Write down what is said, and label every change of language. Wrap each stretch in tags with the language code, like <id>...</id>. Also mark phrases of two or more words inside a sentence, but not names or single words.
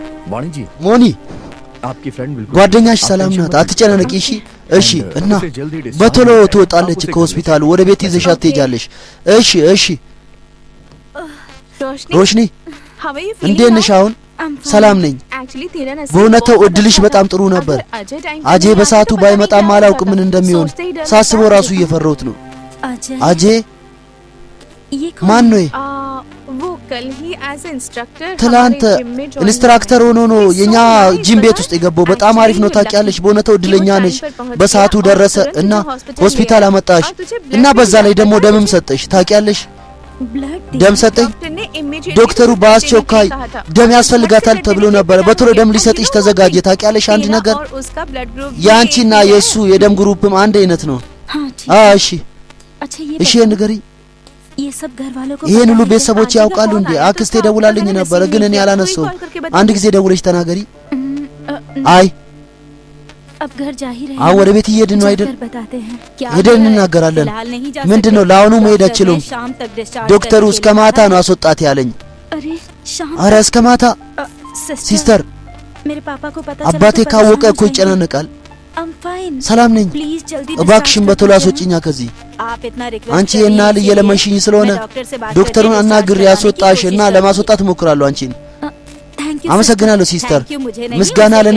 <hi>वाणी जी</hi> <am>ሞኒ</am> <hi>आपकी फ्रेंड बिल्कुल</hi> <am>ጓደኛሽ ሰላም ናት አትጨናነቂ እሺ እሺ እና በቶሎ ትወጣለች ከሆስፒታሉ ወደ ቤት ይዘሻት ትሄጃለሽ እሺ እሺ ሮሽኒ እንዴት ነሽ አሁን ሰላም ነኝ በእውነቱ እድልሽ በጣም ጥሩ ነበር አጄ በሰዓቱ ባይመጣም አላውቅም ምን እንደሚሆን ሳስበው ራሱ እየፈራሁት ነው አጄ ማን ነው</am> <hi>वो कल ही</hi> <en>as instructor</en> <am>ትላንት ኢንስትራክተር ሆኖ ነው የኛ ጂም ቤት ውስጥ የገባው በጣም አሪፍ ነው ታውቂያለሽ በእውነቱ እድለኛ ነሽ በሰዓቱ ደረሰ እና ሆስፒታል አመጣሽ እና በዛ ላይ ደግሞ ደምም ሰጠሽ ታውቂያለሽ ደም ሰጠኝ ዶክተሩ በአስቸኳይ ደም ያስፈልጋታል ተብሎ ነበር በቶሎ ደም ሊሰጥሽ ተዘጋጀ ታውቂያለሽ አንድ ነገር ያንቺና የሱ የደም ግሩፕም አንድ አይነት ነው እሺ እሺ ንገሪ</am> <hi>ये सब घर वालों को</hi> <am>ይሄን ሁሉ ቤተሰቦች ያውቃሉ እንዴ አክስቴ ደውላልኝ ነበር ግን እኔ አላነሳው አንድ ጊዜ ደውለሽ ተናገሪ አይ</am> <hi>अब घर जा ही रहे</hi> <am>አሁን ወደ ቤት እየሄድን ነው አይደል ሄደን እናገራለን ምንድነው ለአሁኑ መሄድ አይችሉም ዶክተሩ እስከ ማታ ነው አስወጣት ያለኝ አረ እስከ ማታ ሲስተር</am> <hi>मेरे पापा को पता</hi> <am>አባቴ ካወቀ እኮ ይጨናነቃል ሰላም ነኝ እባክሽን በቶሎ አስወጪኛ ከዚህ አንቺ እና ለየለመንሽኝ ስለሆነ ዶክተሩን አናግሬ ያስወጣሽ እና ለማስወጣት ሞክራለሁ አንቺን አመሰግናለሁ ሲስተር ምስጋና ለኔ</am>